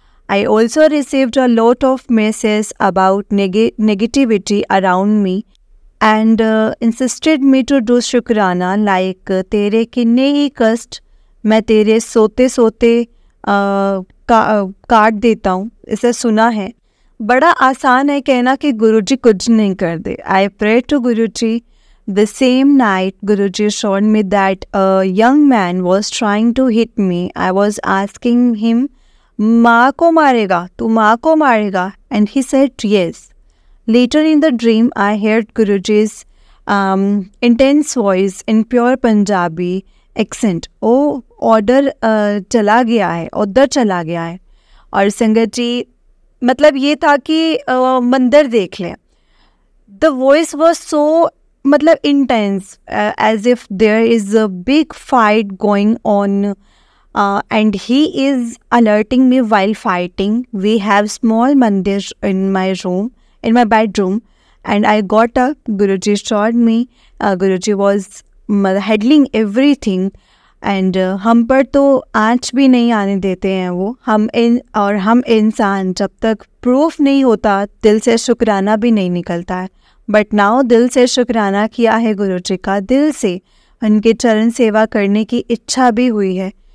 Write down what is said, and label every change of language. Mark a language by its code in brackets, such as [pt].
[en] I also received a lot of messages about negativity around me and insisted me to do Shukrana like [hi] तेरे किन्ने ही कष्ट मैं तेरे सोते सोते काट देता हूँ, इसे सुना है। बड़ा आसान है कहना कि गुरुजी कुछ नहीं कर दे। [en] I pray to Guruji. The same night Guruji showed me that a young man was trying to hit me. I was asking him, [hi] माँ को मारेगा, तू माँ को मारेगा? [en] And he said yes. Later in the dream, I heard Guruji's intense voice in pure Punjabi accent. [hi] O order चला गया है, उधर चला गया है। और संगत जी, मतलब ये था कि मंदिर देख लें। [en] The voice was so मतलब intense as if there is a big fight going on and he is alerting me while fighting. We have small mandir in my room, in my bedroom, and I got up. Guruji showed me. Guruji was handling everything, and [hi] हम पर तो आँच भी नहीं आने देते हैं वो। हम इंसान जब तक प्रूफ नहीं होता दिल से शुक्राना भी नहीं निकलता है। [en] but now [hi] दिल से शुक्राना किया है गुरुजी का, दिल से उनके चरण सेवा करने की इच्छा भी हुई है।